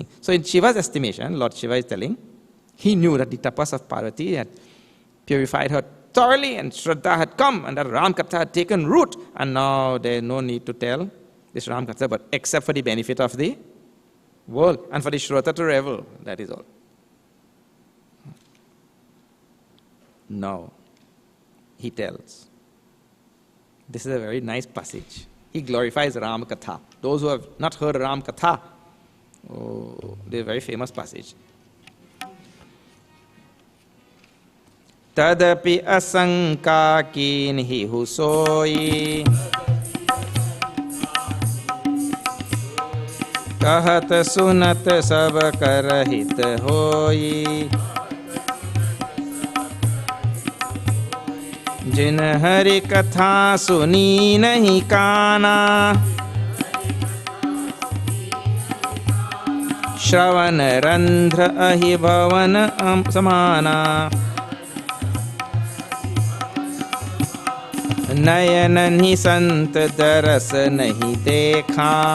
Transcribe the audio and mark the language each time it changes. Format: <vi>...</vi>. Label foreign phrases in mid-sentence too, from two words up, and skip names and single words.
<en>So in Shiva's estimation, Lord Shiva is telling, he knew that the tapas of Parvati had purified her thoroughly and Shraddha had come and that Ram Katha had taken root and now there is no need to tell this Ram Katha, but except for the benefit of the world and for the Shrota to revel, that is all. Now, he tells. This is a very nice passage. He glorifies Ram Katha. Those who have not heard Ram Katha, oh, this is a very famous passage.</en> <awa>तदपि असंका कीन्हि हुसोई कहत सुनत सब करहित होई जिन हरि कथा सुनी नहीं काना श्रवण रंध्र अहि भवन समाना नयन नि संत दरस नहीं देखा</awa>